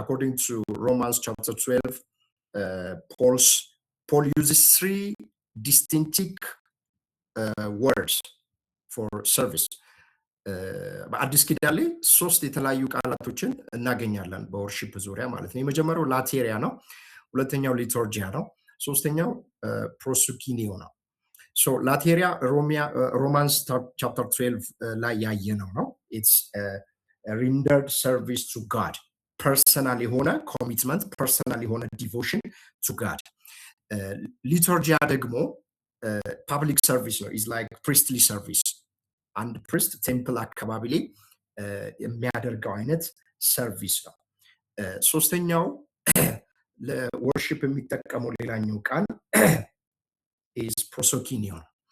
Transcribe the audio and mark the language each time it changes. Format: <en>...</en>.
<en>According to Romans chapter 12, Paul uses 3 distinct words for service.</en> <am>በአዲስ ኪዳን ላይ 3 የተለያዩ ቃላቶችን እናገኛለን በወርሺፕ ዙሪያ ማለት ነው። የመጀመሪያው ላቴሪያ ነው፣ ሁለተኛው ሊቱርጂያ ነው፣ ሶስተኛው ፕሮሱኪኒዮ ነው። so ላቴሪያ ሮማንስ chapter 12 ላይ ያየነው ነው።</am> <en>it's a rendered service to God,</en> <am>personal የሆነ commitment, personal የሆነ</am> <en>devotion to God.</en> <am>ሊቱርጂያ ደግሞ</am> <en>public service ነው, is like priestly service.</en> <am>አንድ ፕሪስት ቴምፕል አካባቢ ላይ የሚያደርገው አይነት ሰርቪስ ነው። ሶስተኛው ለወርሺፕ የሚጠቀመው ሌላኛው ቃል is prosokinion.</am>